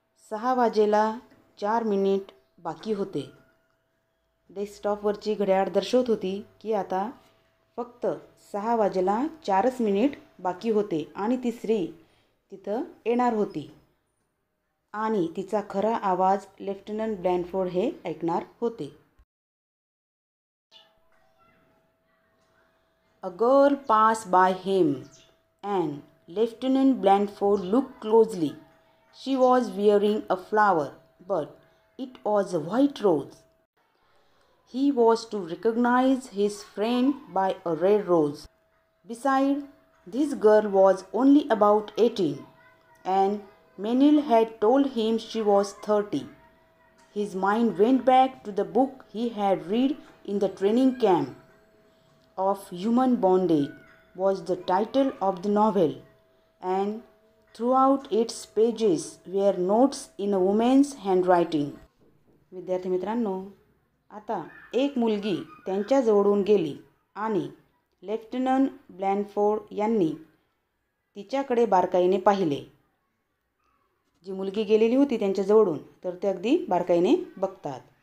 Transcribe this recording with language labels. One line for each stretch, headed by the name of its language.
Marathi: 6 वाजेला 4 मिनिट बाकी होते. डेस्कटॉपवरची घड्याळ दर्शवत होती की आता फक्त 6 वाजेला 4च मिनिट बाकी होते आणि ती स्त्री तिथं येणार होती आणि तिचा खरा आवाज लेफ्टनंट ब्लॅनफोर्ड हे ऐकणार होते.
English: A girl passed by him and Lieutenant Blandford looked closely. She was wearing a flower, but it was a white rose. He was to recognize his friend by a red rose. Besides, this girl was only about 18 and Menil had told him she was 30. His mind went back to the book he had read in the training camp. Of Human Bondage was the title of the novel, and throughout its pages were notes in a woman's handwriting.
Marathi: विद्यार्थी मित्रांनो, आता एक मुलगी त्यांच्या जवळून गेली आणि lieutenant ब्लॅनफोर्ड यांनी तिच्याकडे बारकाईने पाहिले. जी मुलगी गेलेली होती त्यांच्याजवळून तर ते अगदी बारकाईने बघतात.